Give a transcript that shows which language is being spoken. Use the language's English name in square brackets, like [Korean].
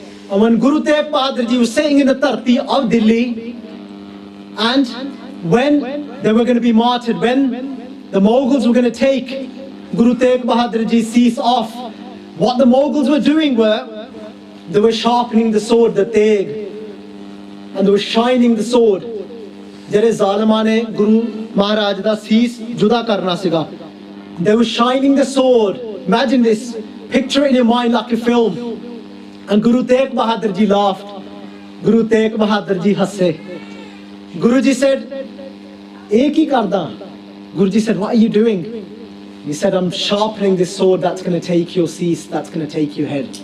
[English] And when Guru Teg Bahadur Ji was sitting in the Tarti of Delhi, and when they were going to be martyred, when the Mughals were going to take Guru Teg Bahadur Ji's cease off, what the Mughals were doing were, they were sharpening the sword, the Teg, and they were shining the sword. [Punjabi] ਜਿਹੜੇ ਜ਼ਾਲਮਾਂ ਨੇ ਗੁਰੂ ਮਹਾਰਾਜ ਦਾ ਸੀਸ ਜੁਦਾ ਕਰਨਾ ਸੀਗਾ, [English] they were shining the sword. Imagine this, picture it in your mind like a film. And Guru Teg Bahadur Ji laughed. [Punjabi] Guru Teg Bahadur Ji hasse. [English] Guru Ji said, [Punjabi] "Ek hi karda?" [English] Guru Ji said, "What are you doing?" He said, "I'm sharpening this sword that's going to take your cease, that's going to take your head."